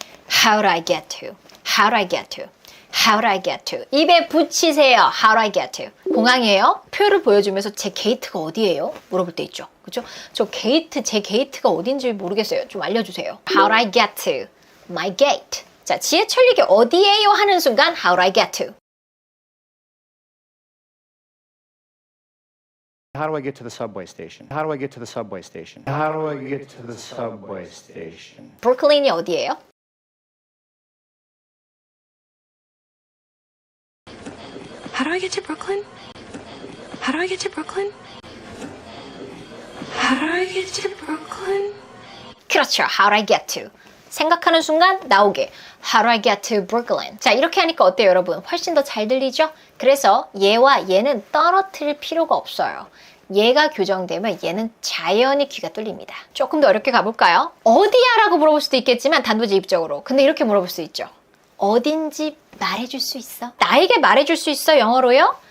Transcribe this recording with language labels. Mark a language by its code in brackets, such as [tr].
[en] How do I get to? How do I get to? How do I get to? [ko] 입에 붙이세요. [en] How do I get to? [ko] 공항이에요. 표를 보여주면서 제 게이트가 어디예요? 물어볼 때 있죠. 그렇죠? 제 게이트가 어딘지 모르겠어요. 좀 알려주세요. [en] How do I get to? My gate. [ko] 자, 지하철역이 어디예요? 하는 순간 [en] How do I get to? How do I get to the subway station? How do I get to the subway station? How do I get to the subway station? [ko] 브루클린이 어디예요? [en] How do I get to Brooklyn? How do I get to Brooklyn? How do I get to Brooklyn? [ko] 그렇죠. [en] How do I get to? [ko] 생각하는 순간 나오게 [en] How do I get to Brooklyn? [ko] 자, 이렇게 하니까 어때요, 여러분? 훨씬 더 잘 들리죠? 그래서 얘와 얘는 떨어뜨릴 필요가 없어요. 얘가 교정되면 얘는 자연히 귀가 뚫립니다. 조금 더 어렵게 가볼까요? 어디야? 라고 물어볼 수도 있겠지만 단도직입적으로. 근데 이렇게 물어볼 수 있죠. 어딘지 말해줄 수 있어? 나에게 말해줄 수 있어? 영어로요?